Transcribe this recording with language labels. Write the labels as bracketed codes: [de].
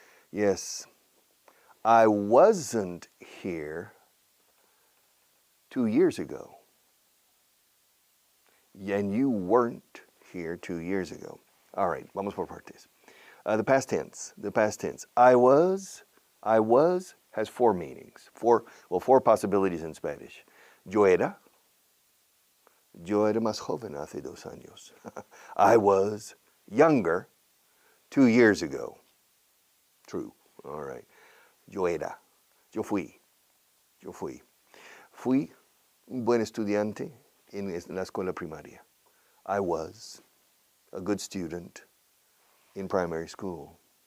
[en] Yes, I wasn't here 2 years ago. And you weren't here 2 years ago. All right, [es] vamos por partes. [en] The past tense. I was has four meanings. Four possibilities in Spanish. [es] Yo era más joven hace 2 años. [en] I was younger 2 years ago. True. All right. [es] Yo era. Yo fui. Fui un buen estudiante en la escuela primaria. [en] I was a good student in primary school.